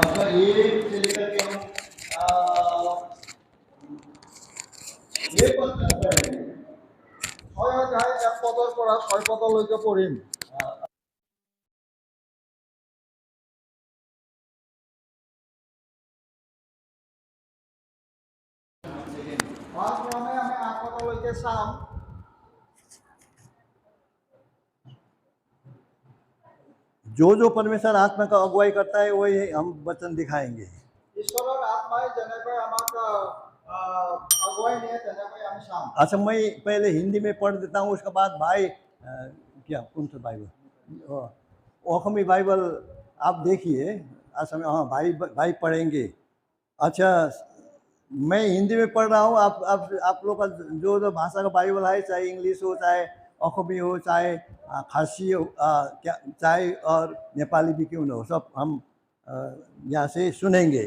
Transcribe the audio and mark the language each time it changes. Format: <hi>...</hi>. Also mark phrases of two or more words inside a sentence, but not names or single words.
<hi>एक से लेकर के हम ये पद तक पढ़ेंगे।</hi> <as>ছয় অধ্যায় এক পদৰ পৰা 6 পদলৈকে পঢ়িম। ক্ৰমে আমি 8 পদলৈকে চাম।</as> <hi>जो परमेश्वर आत्मा का अगुवाई करता है वही हम वचन दिखाएंगे।</hi> <as>ঈশ্বৰৰ आत्माই যেনেকৈ আমাক আগুৱাই নিয়ে তেনেকৈ আমি চাম।</as> <hi>अच्छा, मैं पहले हिंदी में पढ़ देता हूँ, उसके बाद भाई क्या कौन सा बाइबल, ओखमी बाइबल आप देखिए। अच्छा, हाँ भाई भाई पढ़ेंगे। अच्छा, मैं हिंदी में पढ़ रहा हूँ, आप लोग का जो भाषा का बाइबल है, चाहे इंग्लिश हो, चाहे ओखमी हो, चाहे खासी हो, क्या चाहे और नेपाली भी क्यों न हो, सब हम यहाँ से सुनेंगे।</hi>